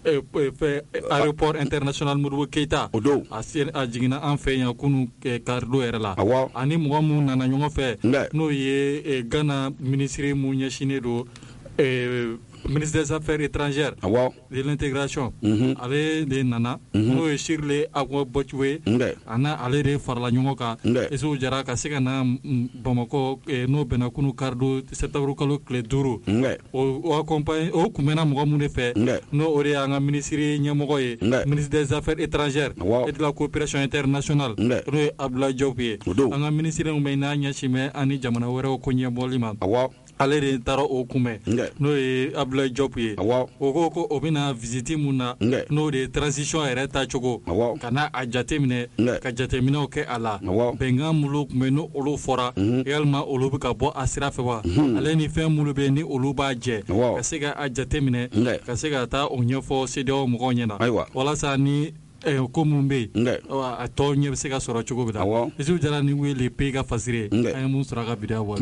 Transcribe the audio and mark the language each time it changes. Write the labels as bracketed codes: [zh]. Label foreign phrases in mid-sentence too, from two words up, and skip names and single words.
[bm] aéroport international Modibo Keita a jiginna an fɛ yan kunu karido yɛrɛ la ani mɔgɔ mun nana ɲɔgɔn fɛ n'o ye Ghana ministre mun ɲɛsinnen do [fr] ministre des Affaires étrangères de l'intégration [bm] ale de nana n'o ye Shirley Agbo Botchwe ana ale de farala ɲɔgɔn kan Isufu Jara ka se ka na Bamako n'o bɛnna kunu karido septembre kalo tile 5 o accompagne o kunbɛnna mɔgɔ mun de fɛ n'o o de y'an ka ministre ɲɛmɔgɔ ye [fr] ministre des Affaires étrangères et de la coopération internationale [bm] n'o ye Abdoulaye Diop ye an ka ministre mun bɛ n'a ɲɛsin ani jamana wɛrɛw ko ɲɛbɔli ma ale de taara o kunbɛn n'o ye Abdoulaye Diop ye o ko o bɛna visite mun na n'o de ye transition yɛrɛ tacogo ka na a jateminɛ ka jateminɛw kɛ a la bɛnkan minnu tun bɛ ni olu fɔra yalima olu bɛ ka bɔ a sira fɛ wa ale ni fɛn minnu bɛ ni olu b'a jɛ ka se ka a jateminɛ ka se ka taa o ɲɛfɔ CEDEAO mɔgɔw ɲɛna walasa ni ko mun bɛ yen a tɔ ɲɛ bɛ se ka sɔrɔ cogo min na Isufu Jara ni wele pays ka fasiri an ye mun sɔrɔ a ka bidaya bɔ